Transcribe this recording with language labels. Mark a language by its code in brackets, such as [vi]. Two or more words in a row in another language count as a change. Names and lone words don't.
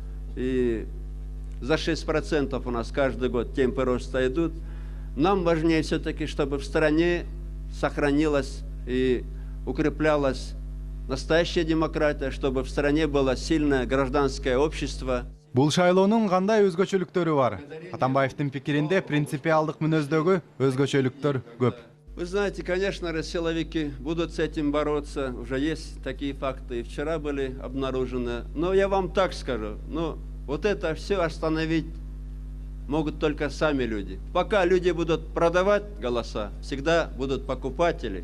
[ru] И за 6% у нас каждый год темпы роста идут. Нам важнее все-таки, чтобы в стране сохранилась и укреплялась настоящая демократия, чтобы в стране было сильное гражданское общество. [ky] Бул шайлоонун кандай өзгөчөлүктөрү бар? Атамбаевдин пикиринде принципиалдык мүнөздөгү өзгөчөлүктөр көп. [ru] Вы знаете, конечно же, силовики будут с этим бороться. Уже есть такие факты, и вчера были обнаружены. Но я вам так скажу, вот это все остановить могут только сами люди. Пока люди будут продавать голоса, всегда будут покупатели.